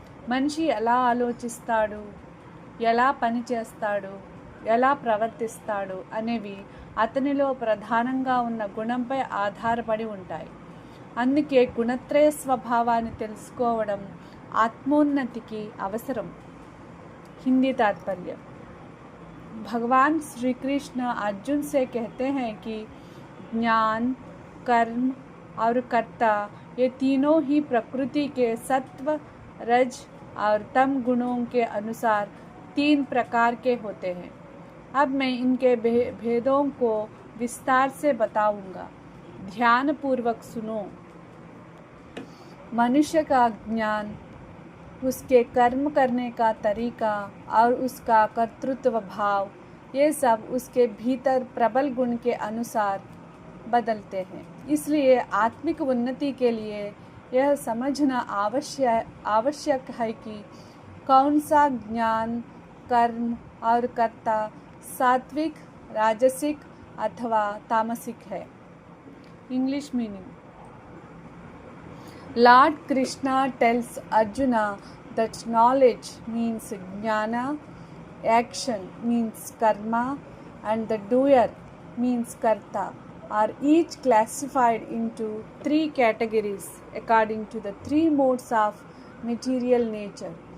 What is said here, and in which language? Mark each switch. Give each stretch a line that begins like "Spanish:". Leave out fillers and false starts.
Telugu: మనిషి ఎలా ఆలోచిస్తాడు, ఎలా పని చేస్తాడు, ఎలా ప్రవర్తిస్తాడు అనేవి అతనిలో ప్రధానంగా ఉన్న గుణంపై ఆధారపడి ఉంటాయి. అందుకే గుణత్రయ స్వభావాన్ని తెలుసుకోవడం ఆత్మోన్నతికి అవసరం.
Hindi: हिंदी तात्पर्य. भगवान श्री कृष्ण अर्जुन से कहते हैं कि ज्ञान, कर्म और कर्ता ये तीनों ही प्रकृति के सत्व, रज और तम गुणों के अनुसार 3 प्रकार के होते हैं. अब मैं इनके भेदों को विस्तार से बताऊंगा. ध्यान पूर्वक सुनो. मनुष्य का ज्ञान, उसके कर्म करने का तरीका और उसका कर्तृत्व भाव, ये सब उसके भीतर प्रबल गुण के अनुसार बदलते हैं. इसलिए आत्मिक उन्नति के लिए यह समझना आवश्यक है कि कौन सा ज्ञान, कर्म और कर्ता सात्विक, राजसिक अथवा तामसिक है. English meaning.
English: Lord Krishna tells Arjuna that knowledge means jnana, action means karma, and the doer means karta are each classified into 3 categories according to the 3 modes of material nature.